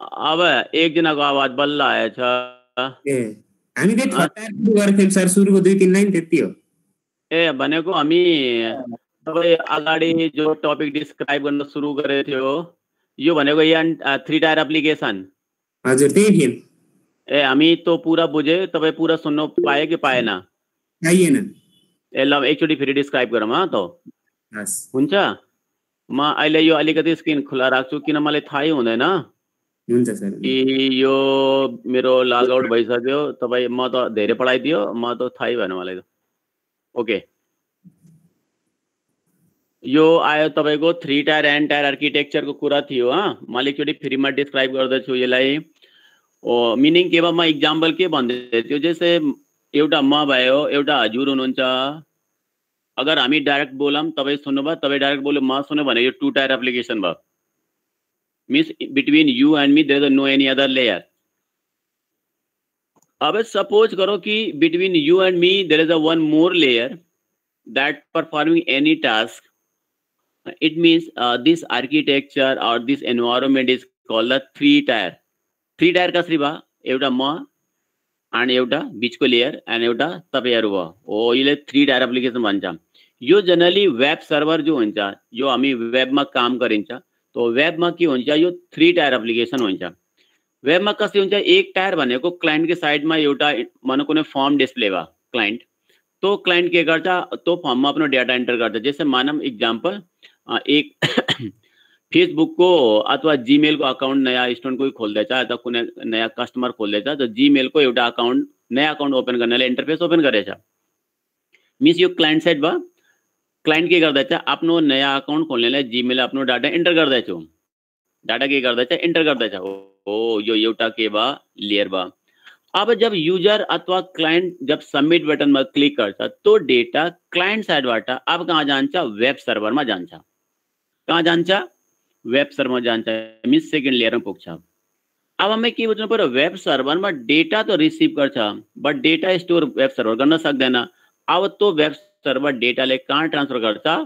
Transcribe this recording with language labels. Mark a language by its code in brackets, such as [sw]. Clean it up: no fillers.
[ne] अब एकजनाको आवाज बल्ल आएछ। ए हामी त्यही थर्ड टायर सुरु गरेको थियौँ सर, सुरुको 2-3 लाइन त्यति हो। ए भनेको हामी तपाईँ अगाडि जो टपिक डिस्क्राइब गर्न सुरु गरेको थियो, यो भनेको यहाँ 3 टायर एप्लिकेसन। हजुर त्यही थियो। ए हामी तो पूरा बुझे, तपाईँ पूरा सुन्नु पाए कि पाएन? पाइएन। ए ल एकचोटि फेरि डिस्क्राइब गरौँ त हुन्छ। म अहिले यो अलिकति स्क्रिन खुला राख्छु, किन मलाई थाहै हुँदैन हुन्छ सर कि यो मेरो लगआउट भइसक्यो। तपाईँ म त धेरै पढाइदियो, म त थाहै भएन मलाई त। ओके, यो आयो तपाईँको 3 टायर एन्ड टायर आर्किटेक्चरको कुरा थियो। मैले एकचोटि फेरि म डिस्क्राइब गर्दैछु यसलाई। मिनिङ के भयो? म इक्जाम्पल के भन्दै थियो, जस्तै एउटा म भयो, एउटा हजुर हुनुहुन्छ। अगर हामी डाइरेक्ट बोलौँ, तपाईँ सुन्नुभयो, तपाईँ डाइरेक्ट बोल्यो, म सुन्यो भने यो 2 टायर एप्लिकेसन भयो। [en] Means between you and me there is no any other layer. [hi] अब सपोज करो कि [en] Between you and me there is a one more layer that performing any task. It means this architecture or this environment is called a 3 tier. [ne] 3 tier कसरी भयो? एउटा म अनि एउटा बीचको लेयर अनि एउटा तपाईहरु भयो। हो, यसले 3 tier एप्लिकेसन भन्छ। यो जनरली वेब सर्भर जो हुन्छ, यो हामी वेबमा काम गरिन्छ, तो वेबमा के हुन्छ, यो 3 tier एप्लिकेसन हुन्छ। वेबमा कसरी हुन्छ? एक टायर भनेको क्लाइन्ट के साइडमा एउटा मानौ कुनै फर्म डिस्प्ले भयो क्लाइन्ट, तो क्लाइंट के गर्छ, तो फर्ममा आफ्नो डेटा एंटर गर्छ। जैसे मानम एग्जांपल एक फेसबुक को अथवा जीमेल को अकाउंट नया स्टुडेन्ट कोही खोल्दैछ अथवा कुनै नयाँ कस्टमर खोल्दैछ, तो जीमेल को एउटा अकाउंट नयाँ अकाउंट ओपन गर्नलाई इन्टरफेस ओपन गरेछ। मिन्स यो क्लाइन्ट साइड भयो। क्लाइन्ट के गर्दैछ? आफ्नो नयाँ अकाउंट खोल्नलाई जीमेल आफ्नो डाटा एंटर गर्दैछ। डाटा के गर्दैछ? एंटर गर्दैछ। हो, यो एउटा के भयो? लेयर भयो। अब जब युजर अथवा क्लाइंट जब सबमिट बटन में क्लिक गर्छ तो डेटा क्लाइंट साइडबाट अब कहाँ जान्छ वेब सर्भरमा जान्छ कहाँ जान्छ वेब सर्भरमा जान्छ मिन्स सेकेन्ड लेयरमा पुग्छ अब हामी के बुझ्नु पर्यो वेब सर्भरमा डेटा त रिसिभ गर्छ but data store web server गर्न सक्दैन अब त्यो वेब सर्भर डेटाले कहाँ ट्रान्सफर गर्छ